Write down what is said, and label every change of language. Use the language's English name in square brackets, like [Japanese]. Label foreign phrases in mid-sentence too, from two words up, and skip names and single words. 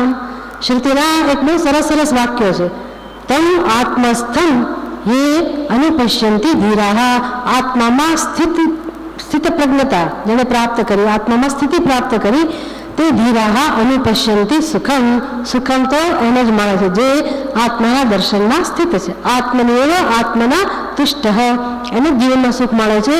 [Gujarati] શ્રુતિના એક બહુ સરસ વાક્ય છે. [Sanskrit] તમ આત્મસ્થમ ये अनुपश्यन्ति धीराः. [Gujarati] આત્મામાં સ્થિત પ્રજ્ઞતા જેને પ્રાપ્ત કરી, આત્મામાં સ્થિતિ પ્રાપ્ત કરી તે [Sanskrit] ધીરાહ અનુપશ્યન્તિ સુખમ. [Gujarati] સુખમ તો એને જ મળે છે જે આત્માના દર્શનમાં સ્થિત છે. [Sanskrit] આત્મનિવ આત્મના તુષ્ટ, [Gujarati] એને જીવનમાં સુખ મળે છે.